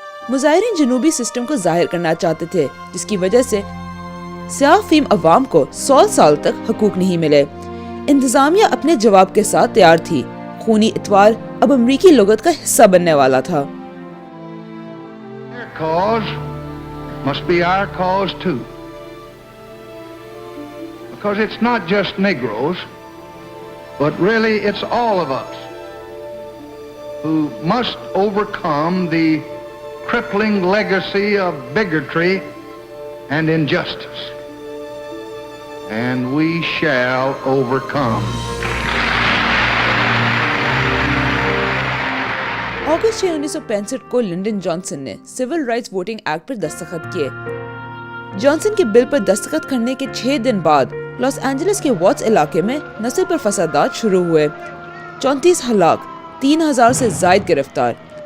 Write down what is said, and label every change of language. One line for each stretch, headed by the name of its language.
Hindi: मुजाहिरीन जनूबी सिस्टम को जाहिर करना चाहते थे, जिसकी वजह से स्याह फीम अवाम को 100 साल तक हकूक नहीं मिले। इंतजामिया अपने जवाब के साथ तैयार थी। खूनी इतवार अब अमरीकी लुगत का हिस्सा बनने वाला था।
English: Cause must be our cause too, because it's not just Negroes, but really it's all of us who must overcome the crippling legacy of bigotry and injustice, and we shall overcome.
Hindi: अगस्त 1965 को Lyndon Johnson ने civil rights voting act पर दस्तखत किए। Johnson के bill पर दस्तखत करने के 6 दिन बाद लॉस एंजलिस के वॉट्स इलाके में नस्ल पर फसादात शुरू हुए। 34 हलाक, 3000 से ज्यादा गिरफ्तार।